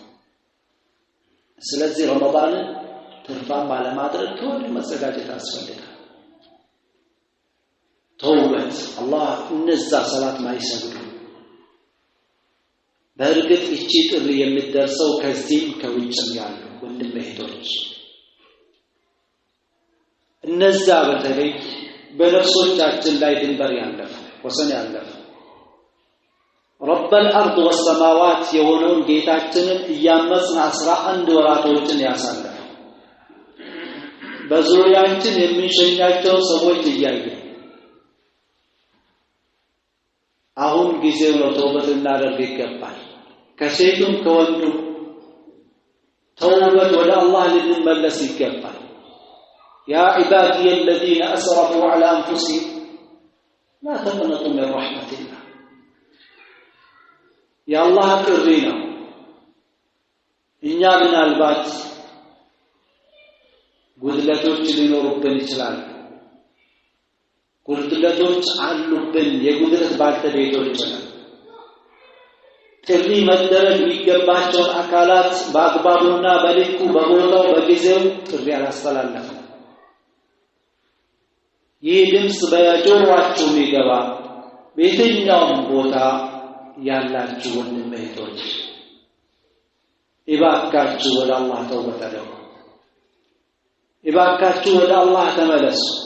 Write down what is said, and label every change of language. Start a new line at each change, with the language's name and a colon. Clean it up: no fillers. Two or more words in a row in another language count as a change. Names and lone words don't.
Amharic: ስለዚህ ረመዳን ትርፋማ ለማድረግ ከወዲሁ መዘጋጀት ያስፈልጋል ተውበት አላህ እነዛ ሰላት ማይሰግዱ በእርግጥ እቺ ጥሪ የምትደርሰው ከዚህ ከውጭም ያሉ ወንድም እህቶች እነዛ በተለይ በነፍሶቻችን ላይ ድንበር ያለፈ ወሰን ያለፈ
Arabic: رب الارض والسماوات
Amharic: የሆነውን ጌታችንን እያመጽን 11 ወራቶችን ያሳለፈ በዙሪያችን የሚሸኛቸው ሰዎች እያየ አሁን ጊዜው ነው ተውበት እናደርግ ይገባል ከሴቱም ከወንዱ ተውበት ወደ አላህ ልንመለስ ይገባል
Arabic: يا عبادي الذين اسرفوا على انفسهم لا تقنطوا من رحمة الله يا الله كرينا
Amharic: እኛ ምናልባት ጉድለቶች ሊኖሩብን ይችላል ጉድለቶች አሉብን የጉድለት ባልተቤቶች ነን ጥሪ መደረግ የሚገባቸው አካላት በአግባቡና በልኩ በቦታው በጊዜው ጥሪ አላስተላለፈም ይህ ድምጽ በጆሮአችሁ ይገባ በየትኛውም ቦታ ያላችሁ ወንድም እህቶች ኢባካችሁ ወደ አላህ ተውበት አድርጉ ኢባካችሁ ወደ አላህ ተመለሱ